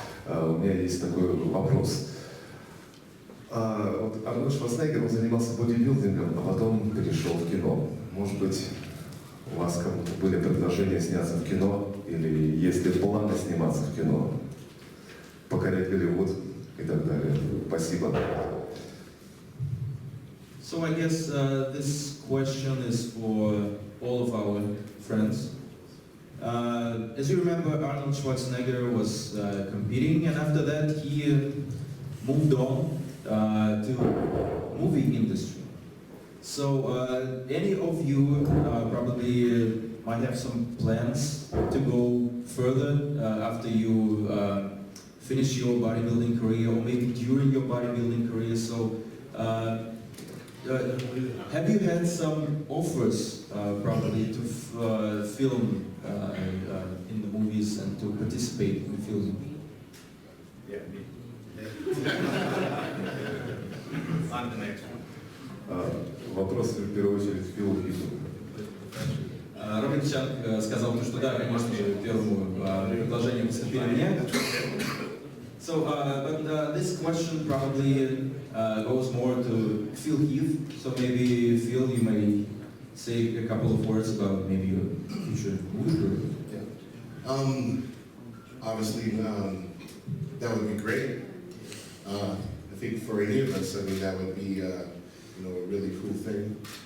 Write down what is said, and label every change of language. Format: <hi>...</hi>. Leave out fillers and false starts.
<ru>У меня есть такой вопрос. Вот Арнольд Шварценеггер, он занимался бодибилдингом, а потом перешел в кино. Может быть, у вас кому-то были предложения сняться в кино, или есть ли планы сниматься в кино, покорять Голливуд и так далее? Спасибо.</ru> <en>So I guess this question is for all of our friends. As you remember, Arnold Schwarzenegger was competing, and after that he moved on to movie industry. So any of you probably might have some plans to go further after you finish your bodybuilding career, or maybe during your bodybuilding career. So have you had some offers probably to film in the movies and to participate in filming? Yeah, me. I'm the next one.</en> <ru>Вопрос в первую очередь Филу Хиту. Роберт Чанг сказал, что да, конечно же, первому предложение поступили мне.</ru> <en>So, but this question probably goes more to Phil Heath. So maybe Phil, you may say a couple of words about maybe your future movie career. Yeah. Obviously, that would be great. I think for any of us, I mean, that would be a really cool thing.</en>